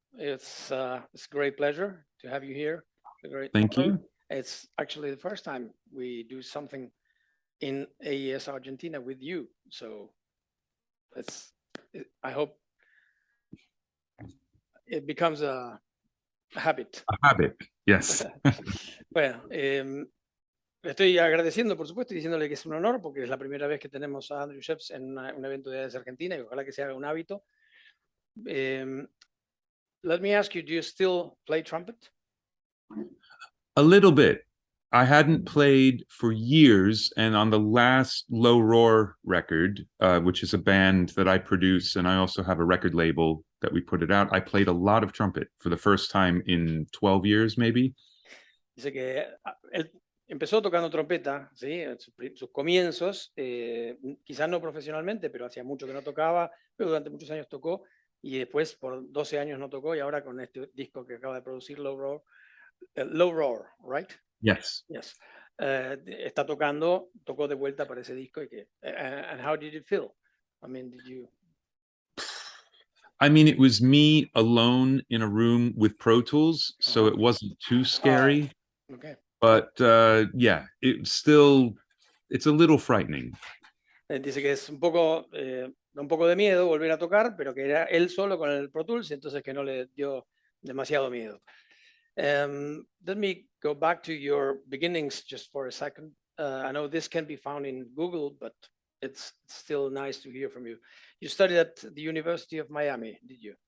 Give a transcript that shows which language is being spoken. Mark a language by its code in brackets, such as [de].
[en] It's a great pleasure to have you here. A great Thank honor. you. It's actually the first time we do something in AES Argentina with you. So I hope it becomes a habit. A habit, yes. [es] Bueno, le estoy agradeciendo, por supuesto, y diciéndole que es un honor porque es la primera vez que tenemos a Andrew Sheps en un evento de AES Argentina y ojalá que se haga un hábito. [en] Let me ask you, do you still play trumpet? A little bit. I hadn't played for years, and on the last Low Roar record, which is a band that I produce, and I also have a record label that we put it out, I played a lot of trumpet for the first time in 12 years, maybe. [es] Dice que él empezó tocando trompeta, ¿sí? En sus comienzos, quizás no profesionalmente, pero hacía mucho que no tocaba, pero durante muchos años tocó y después por 12 años no tocó y ahora con este disco que acaba de producir Low Roar, right? [en] Yes. [es] Yes. Está tocó de vuelta para ese disco y que, [en] and how did it feel? I mean, I mean, it was me alone in a room with Pro Tools, so it wasn't too scary. Okay. But yeah, it's a little frightening. [es] Dice que es da un poco de miedo volver a tocar, pero que era él solo con el Pro Tools, entonces que no le dio demasiado miedo. [en] Let me go back to your beginnings just for a second. I know this can be found in Google, but it's still nice to hear from you. You studied at the University of Miami, did you?